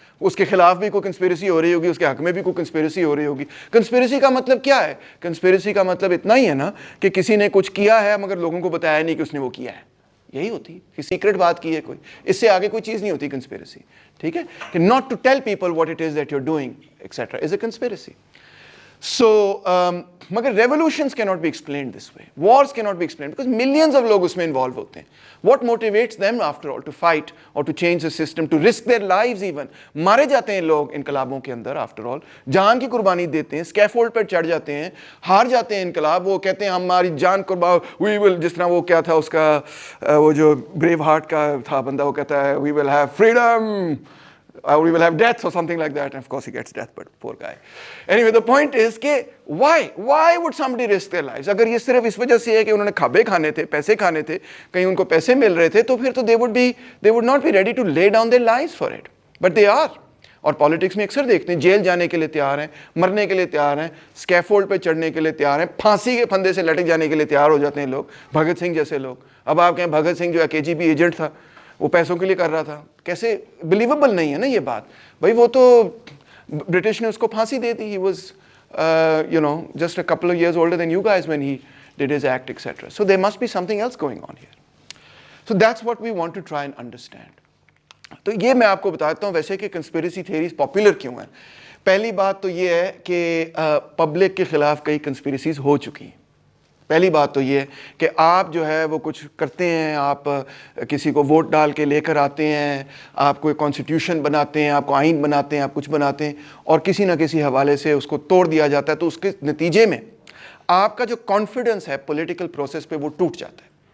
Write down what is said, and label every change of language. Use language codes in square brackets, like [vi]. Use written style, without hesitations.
[ur] اس کے خلاف بھی کوئی کنسپیریسی ہو رہی ہوگی, اس کے حق میں بھی کوئی کنسپیریسی ہو رہی ہوگی. کنسپیریسی کا مطلب کیا ہے؟ کنسپیریسی کا مطلب اتنا ہی ہے نا کہ کسی نے کچھ کیا ہے مگر لوگوں کو بتایا نہیں کہ اس نے وہ کیا ہے. یہی ہوتی ہے کہ سیکرٹ بات کی ہے کوئی, اس سے آگے کوئی چیز نہیں ہوتی کنسپیریسی, ٹھیک ہے, کہ [en] Not to tell people what it is that you are doing etcetera is a conspiracy. So مگر revolutions cannot be explained this way, wars cannot be explained because millions of [ur] لوگ اس میں [en] involve [ur] ہوتے ہیں. [en] What motivates them after all to fight or to change the system, to risk their lives even? [ur] مارے جاتے ہیں لوگ انقلابوں کے اندر [en] after all, [ur] جان کی قربانی دیتے ہیں, scaffold پر چڑھ جاتے ہیں, ہار جاتے ہیں انقلاب, وہ کہتے ہیں ہماری جان قربان, [en] we will, جس طرح وہ کیا تھا اس کا وہ جو بریو ہارٹ کا تھا بندہ, وہ کہتا ہے we will have freedom, we will have death or something like that, and of course he gets death, but poor guy. Anyway, the point is کہ why would somebody risk their lives? [ur] اگر یہ صرف اس وجہ سے ہے کہ انہوں نے کھابے کھانے تھے, پیسے کھانے تھے, کہیں ان کو پیسے مل رہے تھے, تو پھر تو [en] they would not be ready to lay down their lives for it, but they are. [ur] اور پالیٹکس میں اکثر دیکھتے ہیں جیل جانے کے لیے تیار ہیں, مرنے کے لیے تیار ہیں, اسکیفولڈ پہ چڑھنے کے لیے تیار ہیں, پھانسی کے پھندے سے لٹک جانے کے لیے تیار ہو جاتے ہیں لوگ, بھگت سنگھ جیسے لوگ. اب آپ کہیں بھگت سنگھ جو KGB ایجنٹ تھا وہ پیسوں کے لیے کر رہا تھا, کیسے بلیویبل نہیں ہے نا یہ بات بھائی. وہ تو برٹش نے اس کو پھانسی دے دی, [en] he was just a couple of years older than you guys when he did his act, etc. So there must be something else going on here. So that's what we want to try and understand. [ur] تو یہ میں آپ کو بتاتا ہوں ویسے کہ conspiracy theories popular کیوں ہیں. پہلی بات تو یہ ہے کہ پبلک کے خلاف کئی کنسپیریسیز ہو چکی ہیں. پہلی بات تو یہ ہے کہ آپ جو ہے وہ کچھ کرتے ہیں, آپ کسی کو ووٹ ڈال کے لے کر آتے ہیں, آپ کوئی کانسٹیٹیوشن بناتے ہیں, آپ کو آئین بناتے ہیں, آپ کچھ بناتے ہیں, اور کسی نہ کسی حوالے سے اس کو توڑ دیا جاتا ہے, تو اس کے نتیجے میں آپ کا جو کانفیڈنس ہے پولیٹیکل پروسیس پہ وہ ٹوٹ جاتا ہے.